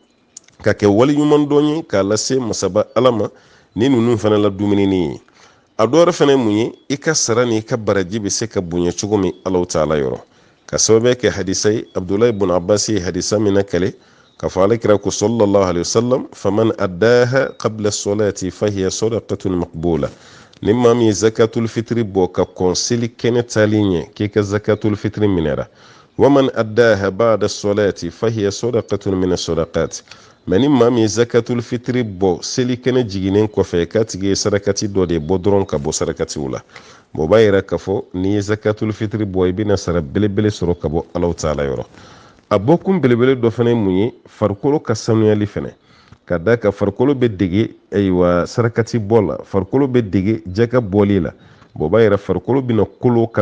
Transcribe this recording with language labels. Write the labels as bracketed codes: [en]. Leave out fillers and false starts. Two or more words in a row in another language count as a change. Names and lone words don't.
[bm] ka kɛ wali ɲuman dɔn ye k'a lase masaba ala ma ni ninnu fana la dumunini ye a dɔ wɛrɛ fana ye mun ye i ka sara ni i ka baraji bɛ se ka bonya cogo min Alahu taala yɔrɔ ka sababu kɛ hadisa ye Abdulahi ibn Abbas ye hadisa min na kɛlɛ ka fɔ ale kira ko [ar] صلى الله عليه وسلم فمن أداها قبل الصلاة فهي صدقة مقبولة [bm] ni maa min ye [ar] زكاة الفطر [bm] bɔ ka kɔn seli kɛnɛ taali ɲɛ k'i ka [ar] زكاة الفطر [bm] minɛra [ar] ومن أداها بعد الصلاة فهي صدقة من الصدقات [bm] mais ni maa min ye [ar] زكاة الفطر [bm] bɔ seli kɛnɛ jiginen kɔfɛ k'a tigi ye sarakati dɔ de bɔ dɔrɔn ka bɔ sarakatiw la bon b'a yira k'a fɔ n'i ye [ar] زكاة الفطر [bm] bɔ i bɛna sara belebele sɔrɔ ka bɔ Alahu taala yɔrɔ a bɔkun belebele dɔ fana ye mun ye farikolo ka sanuyali fana ka da ka farikolo bɛ dege ayiwa sarakati bɔ la farikolo bɛ dege jaka bɔli la bon b'a yira farikolo bɛna kolo ka